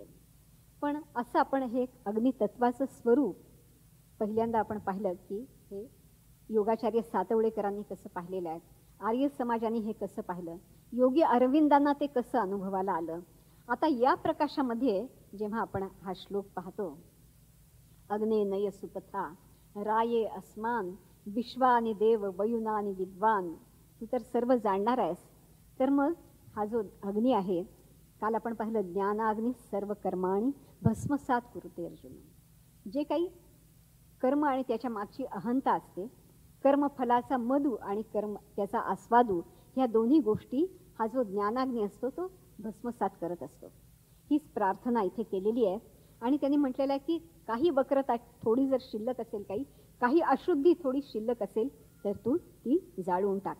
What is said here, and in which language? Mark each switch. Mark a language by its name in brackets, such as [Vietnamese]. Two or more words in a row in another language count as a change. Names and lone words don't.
[Marathi] पण असं आपण हे अग्नितत्वाचं स्वरूप पहिल्यांदा आपण पाहिलं की हे योगाचार्य सातवळेकरांनी कसं पाहिलेलं आहे, आर्य समाजाने हे कसं पाहिलं, योगी अरविंदांना ते कसं अनुभवाला आलं. आता या प्रकाशामध्ये जेव्हा आपण हा श्लोक पाहतो, [Sanskrit] अग्ने नय सुपथा राये अस्मान विश्वानि देव वयुनानि विद्वान, [Marathi] तू तर सर्व जाणणार आहेस. तर मग हा जो अग्नी आहे, काल आपण पाहिलं [Sanskrit] ज्ञानाग्नी सर्व कर्माणी भस्मसात कुरुते अर्जुन. [Marathi] जे काही कर्म आणि त्याच्या मागची अहंता असते, कर्मफलाचा मधू आणि त्याचा आस्वादू, ह्या दोन्ही गोष्टी हा जो ज्ञानाग्नी असतो तो भस्मसात करत असतो. हीच प्रार्थना इथे केलेली आहे. आणि त्यांनी म्हटलेलं आहे की काही वक्रता थोडी जर शिल्लक असेल, काही अशुद्धी थोडी शिल्लक असेल तर तू ती जाळून टाक.